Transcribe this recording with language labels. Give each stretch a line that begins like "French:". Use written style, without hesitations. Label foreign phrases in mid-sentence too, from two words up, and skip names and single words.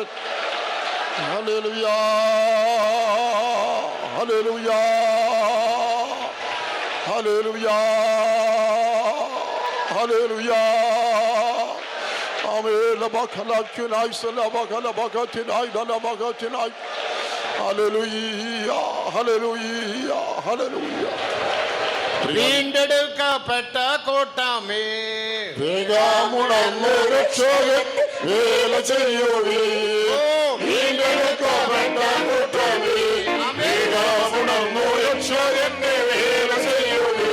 English: Hallelujah. Hallelujah. Hallelujah. Hallelujah. Amen. Labakala tonight, Salabakala baka tonight, Alabaka tonight. Hallelujah. Hallelujah. Hallelujah.
Malayalam: വീണ്ടെടുക്കപ്പെട്ട കൂട്ടമേ വേഗമുണർന്നു രക്ഷകൻ വേല ചെയ്യുവേ. വീണ്ടെടുക്കപ്പെട്ട കൂട്ടമേ വേഗമുണർന്നു രക്ഷകന്റെ വേല ചെയ്യുവേ.